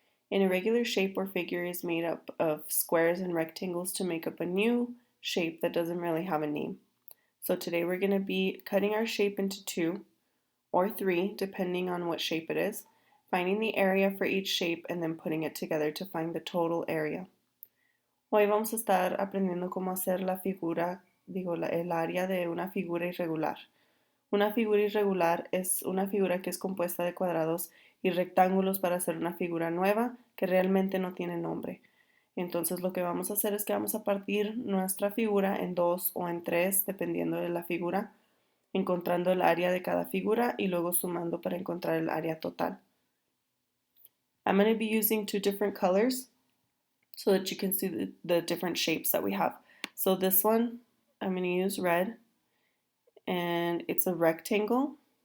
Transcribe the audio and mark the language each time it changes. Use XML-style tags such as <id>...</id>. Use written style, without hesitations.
<en>An irregular shape or figure is made up of squares and rectangles to make up a new shape that doesn't really have a name. So today we're going to be cutting our shape into 2 or 3, depending on what shape it is, finding the area for each shape and then putting it together to find the total area.</en> <es>Hoy vamos a estar aprendiendo cómo hacer la figura, el área de una figura irregular. Una figura irregular es una figura que es compuesta de cuadrados y rectángulos para hacer una figura nueva que realmente no tiene nombre. Entonces lo que vamos a hacer es que vamos a partir nuestra figura en 2 o en 3, dependiendo de la figura, encontrando el área de cada figura y luego sumando para encontrar el área total.</es> <en>I'm going to be using 2 different colors so that you can see the different shapes that we have. So this one, I'm going to use red. And it's a rectangle.</en>